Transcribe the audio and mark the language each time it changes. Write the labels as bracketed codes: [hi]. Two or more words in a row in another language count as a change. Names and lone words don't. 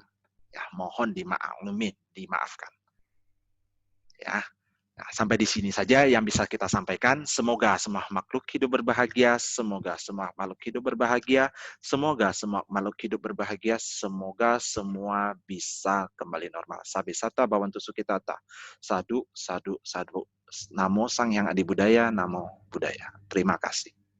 [id] Ya, mohon dimaklumin, dimaafkan. Ya. Nah, sampai di sini saja yang bisa kita sampaikan. Semoga semua makhluk hidup berbahagia. Semoga semua makhluk hidup berbahagia. Semoga semua makhluk hidup berbahagia. Semoga semua bisa kembali normal. [pi] Sabi sata bawantu sukitata. Sadu, sadu, sadu. [id] Namo Sang Hyang Adi Budaya. [pi] Namo Buddhaya. [id] Terima kasih.